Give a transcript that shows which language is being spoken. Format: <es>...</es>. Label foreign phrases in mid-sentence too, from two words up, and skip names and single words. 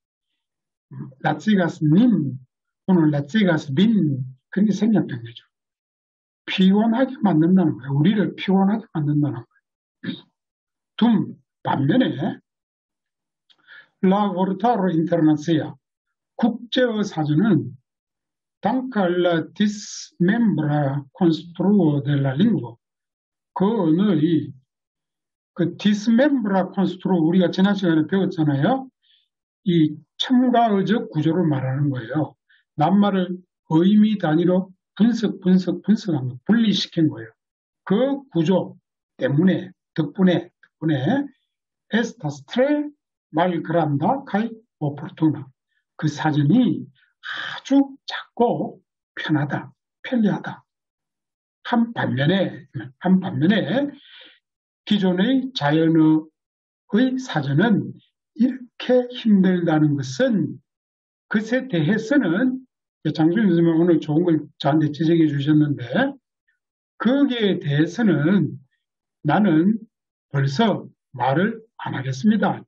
<eo>lacigas nin,</eo> <ko>오늘</ko> <eo>lacigas vin,</eo> <ko>그렇게 생략된 거죠. 피곤하게 만든다는 거예요. 우리를 피곤하게 만든다는 거예요.</ko> <eo>반면에, la vortaro internacia,</eo> <ko>국제어 사전은</ko> <eo>Tanca la dismembra construo de la lingua.</eo> <ko>그 언어의 그</ko> <eo>dismembra construo</eo> <ko>우리가 지난 시간에 배웠잖아요. 이 첨가어적 구조를 말하는 거예요. 낱말을 의미 단위로 분석한 거, 분리시킨 거예요. 그 구조 덕분에</ko> <eo>estas tres mal granda kai oportuna.</eo> <ko>그 사전이 아주 작고 편리하다. 한 반면에 기존의 자연어의 사전은 이렇게 힘들다는 것은 그것에 대해서는 장수님 선생님 오늘 좋은 걸 저한테 지적해 주셨는데 거기에 대해서는 나는 벌써 말을 안 하겠습니다.</ko>